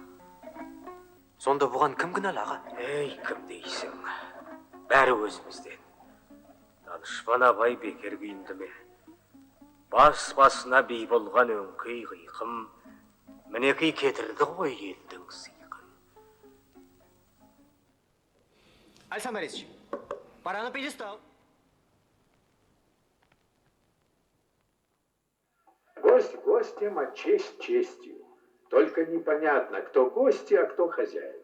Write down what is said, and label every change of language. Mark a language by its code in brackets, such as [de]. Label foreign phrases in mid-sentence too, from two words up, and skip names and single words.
[kk] Сонда бұған кім кінәлі аға? Ей, кім дейсің? Бәрі өзімізден. Данышпан абай бекер күйінді ме? Бас-басына бей болған өңкей қиқым, мінекей кетірді ғой елдің сыйқын. [ru] Александр Борисович, пора на пьедестал. Гость гостем, а честь честью. Только непонятно, кто гости, а кто хозяева.